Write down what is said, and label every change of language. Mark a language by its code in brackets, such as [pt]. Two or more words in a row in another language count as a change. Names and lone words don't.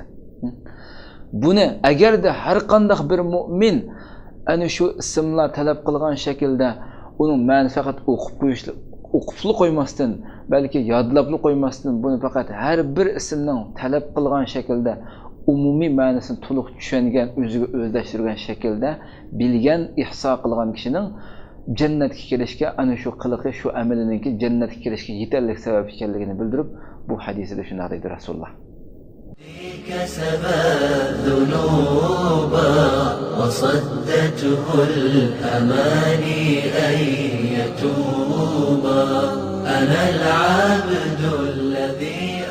[uz] Buni agarda har qanday bir mu'min ana shu ismlar talab qilgan shaklda uning ma'ni faqat o'qibli qo'ymasdan, balki yodlabli qo'ymasdan, buni faqat har bir ismning talab qilgan shaklda umumiy ma'nosini to'liq tushungan, o'ziga o'zlashtirgan shaklda bilgan, ihso qilgan kishining jannatga kirishga ana shu qiliqi, shu amalininki jannatga kirishga yetarli sabab ekanligini bildirib, bu hadisida shunday deydi Rasululloh. [ar] كسب الذنوب وصدته الأماني أن يتوب. أنا العبد الذي